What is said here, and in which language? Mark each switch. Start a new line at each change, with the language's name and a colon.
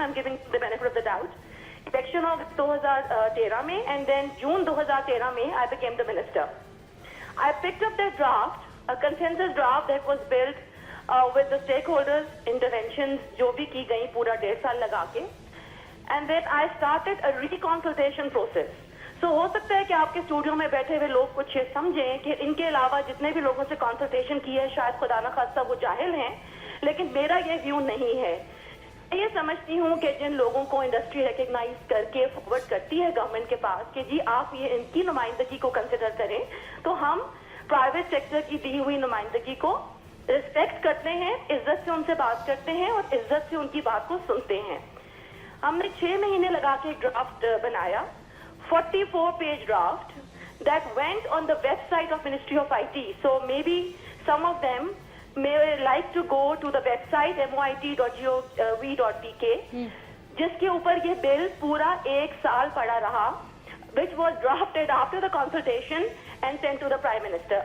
English: I'm giving the benefit of the doubt. Election of 2013 mein, and then June 2013 mein, I became the minister. I picked up that draft, a consensus draft that was built with the stakeholders, interventions,
Urdu: jo bhi ki gayi pura 1.5 saal laga ke,
English: and then I started a reconsultation process.
Urdu: So ہو سکتا ہے کہ آپ کے studio میں بیٹھے ہوئے لوگ کچھ سمجھیں کہ ان کے علاوہ جتنے بھی لوگوں سے کنسلٹیشن کی ہے شاید خدا نخواستہ وہ جاہل ہیں, لیکن میرا یہ ویو نہیں ہے. میں یہ سمجھتی ہوں کہ جن لوگوں کو انڈسٹری ریکگنائز کر کے فارورڈ کرتی ہے گورنمنٹ کے پاس کہ جی آپ یہ ان کی نمائندگی کو کنسیڈر کریں, تو ہم پرائیویٹ سیکٹر کی دی ہوئی نمائندگی کو ریسپیکٹ کرتے ہیں, عزت سے ان سے بات کرتے ہیں اور عزت سے ان کی بات کو سنتے ہیں. ہم نے 6 مہینے لگا کے ڈرافٹ بنایا,
English: 44-page draft that went on the website of Ministry of IT. So maybe some of them may like to go to the website moit.gov.pk,
Urdu: جس کے اوپر یہ بل پورا 1 سال پڑا رہا,
English: which was drafted after the consultation and sent to the Prime Minister.